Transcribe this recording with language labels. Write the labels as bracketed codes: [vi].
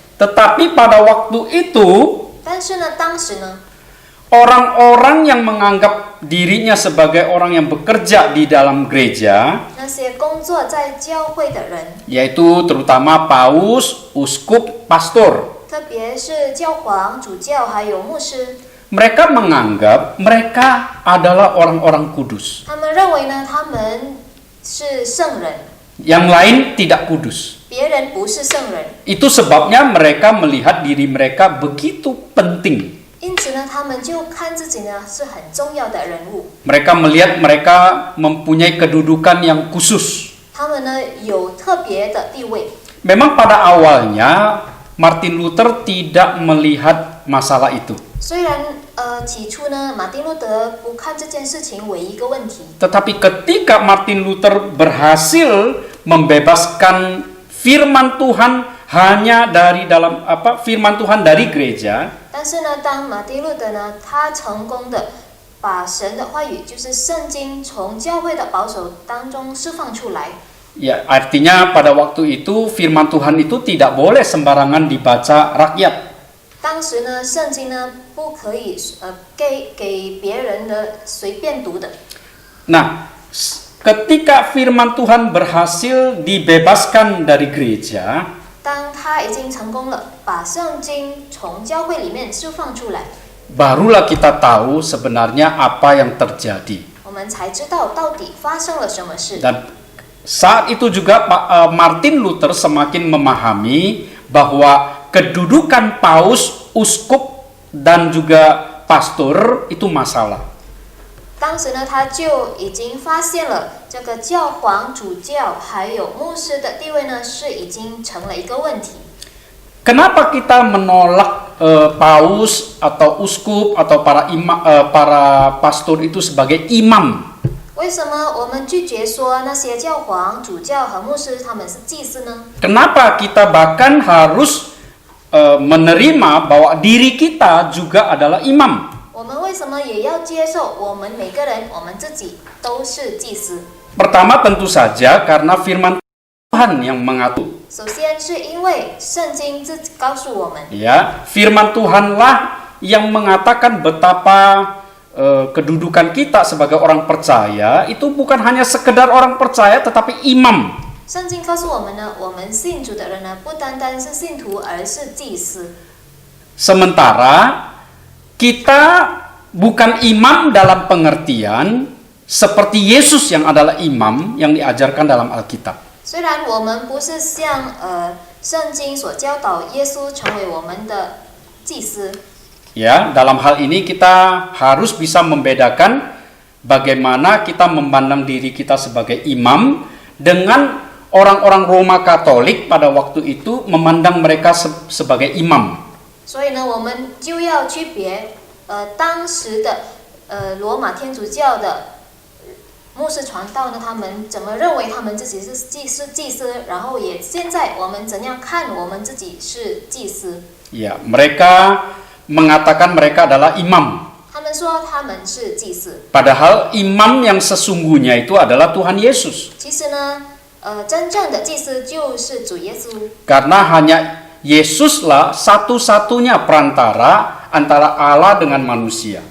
[id] Tetapi pada waktu itu [zh] 但是呢，当时呢， [id] orang-orang yang menganggap dirinya sebagai orang yang bekerja di dalam gereja, [zh] 那些工作在教会的人， [id] yaitu terutama paus, uskup, pastor, [zh] 特别是教皇、主教还有牧师， [id] mereka menganggap mereka adalah orang-orang kudus. [zh] 他们认为呢，他们是圣人， [id] Yang lain tidak kudus. [zh] 别人不是圣人。 [id] Itu sebabnya mereka melihat diri mereka begitu penting. [zh] 因此呢，他们就看自己呢是很重要的人物。 [id] Mereka melihat mereka mempunyai kedudukan yang khusus. [zh] 他们呢有特别的地位。 [id] Memang pada awalnya Martin Luther tidak melihat masalah itu. [zh] 虽然起初呢，马丁路德不看这件事情为一个问题， [id] Tetapi ketika Martin Luther berhasil membebaskan firman Tuhan hanya dari firman Tuhan dari gereja, [zh] 但是呢，当马丁路德呢，他成功的把神的话语，就是圣经，从教会的保守当中释放出来。 [id] ya artinya pada waktu itu firman Tuhan itu tidak boleh sembarangan dibaca rakyat. [zh] 当时呢，圣经呢不可以给别人的随便读的。 [id] Nah, ketika firman Tuhan berhasil dibebaskan dari gereja, [zh] 当他已经成功了，把圣经从教会里面释放出来， [id] barulah kita tahu sebenarnya apa yang terjadi. [zh] 我们才知道到底发生了什么事。 [id] Dan saat itu juga Martin Luther semakin memahami bahwa kedudukan paus, uskup, dan juga pastor itu masalah. [zh] 当时呢，他就已经发现了这个教皇、主教还有牧师的地位呢，是已经成了一个问题。 [id] Kenapa kita menolak paus atau uskup atau para pastor itu sebagai imam? [zh] 为什么我们拒绝说那些教皇、主教和牧师他们是祭司呢？ [id] Kenapa kita bahkan harus menerima bahwa diri kita juga adalah imam? [zh] 我们为什么也要接受我们每个人，我们自己都是祭司？ [id] Pertama tentu saja karena firman Tuhan yang mengatur. [zh] 首先是因为圣经自己告诉我们， [id] Ya, firman Tuhanlah yang mengatakan betapa kedudukan kita sebagai orang percaya itu bukan hanya sekedar orang percaya tetapi imam. [zh] 圣经告诉我们呢，我们信主的人呢，不单单是信徒，而是祭司。 [id] Sementara kita bukan imam dalam pengertian seperti Yesus yang adalah imam yang diajarkan dalam Alkitab. [zh] 虽然我们不是像圣经所教导耶稣成为我们的祭司， [id] Ya, dalam hal ini kita harus bisa membedakan bagaimana kita memandang diri kita sebagai imam dengan orang-orang Roma Katolik pada waktu itu memandang mereka sebagai imam. [zh] 所以呢，我们就要区别当时的罗马天主教的牧师传道呢，他们怎么认为他们自己是祭司，然后也现在我们怎样看我们自己是祭司。 [id] Ya, mereka mengatakan mereka adalah imam. [zh] 他们说他们是祭司， [id] Padahal imam yang sesungguhnya itu adalah Tuhan Yesus. [zh] 其实呢，真正的祭司就是主耶稣。 [id] Karena hanya Yesuslah satu-satunya perantara antara Allah dengan manusia.